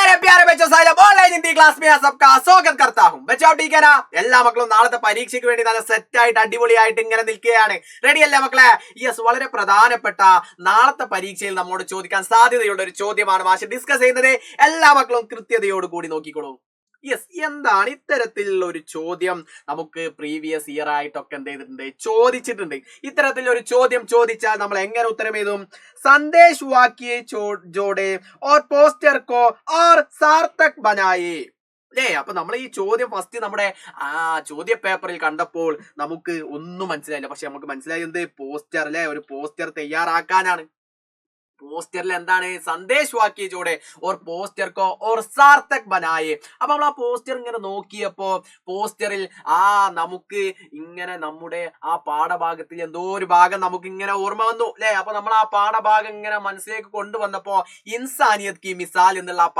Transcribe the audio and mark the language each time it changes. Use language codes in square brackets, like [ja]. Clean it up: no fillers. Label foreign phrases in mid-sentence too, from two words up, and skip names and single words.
[hi] प्यारे बच्चों साहब ऑनलाइन हिंदी क्लास में सबका स्वागत करता हूं बच्चों आप ठीक है ना [ml] എല്ലാ മക്കളും നാളത്തെ പരീക്ഷയ്ക്ക് വേണ്ടി നല്ല സെറ്റ് ആയിട്ട് അടിപൊളിയായിട്ട് ഇങ്ങനെ നിൽക്കുകയാണ് റെഡി അല്ലേ മക്കളെ യെസ് വളരെ പ്രധാനപ്പെട്ട നാളത്തെ പരീക്ഷയിൽ നമ്മോട് ചോദിക്കാൻ സാധ്യതയുള്ള ഒരു ചോദ്യമാണ് മാഷ് ഡിസ്കസ് ചെയ്യുന്നത് എല്ലാ മക്കളും കൃത്യതയോട് കൂടി നോക്കിക്കോളൂ യെസ് എന്താണ് ഇത്തരത്തിലുള്ള ഒരു ചോദ്യം നമുക്ക് [en] previous year [ml] ആയിട്ടൊക്കെ എന്ത് ചെയ്തിട്ടുണ്ട് ചോദിച്ചിട്ടുണ്ട് ഇത്തരത്തിലൊരു ചോദ്യം ചോദിച്ചാൽ നമ്മൾ എങ്ങനെ ഉത്തരം എഴുതും [hi] संदेश वाक्य जोड़े और पोस्टर को और सार्थक बनाए [ml] അല്ലേ അപ്പൊ നമ്മൾ ഈ ചോദ്യം ഫസ്റ്റ് നമ്മുടെ ചോദ്യ പേപ്പറിൽ കണ്ടപ്പോൾ നമുക്ക് ഒന്നും മനസ്സിലായില്ല പക്ഷെ നമുക്ക് മനസ്സിലായി എന്ത് പോസ്റ്റർ അല്ലെ ഒരു പോസ്റ്റർ തയ്യാറാക്കാനാണ് പോസ്റ്ററിൽ എന്താണ് [hi] संदेश वाक्य जोड़े और पोस्टर को और सार्थक बनाए [ml] അപ്പൊ നമ്മൾ ആ പോസ്റ്റർ ഇങ്ങനെ നോക്കിയപ്പോ പോസ്റ്ററിൽ നമുക്ക് ഇങ്ങനെ നമ്മുടെ ആ പാഠഭാഗത്തിൽ എന്തോ ഒരു ഭാഗം നമുക്ക് ഇങ്ങനെ ഓർമ്മ വന്നു അല്ലെ അപ്പൊ നമ്മൾ ആ പാഠഭാഗം ഇങ്ങനെ മനസ്സിലേക്ക് കൊണ്ടുവന്നപ്പോ [hi] इंसानियत की मिसाल [ml] എന്നുള്ള ആ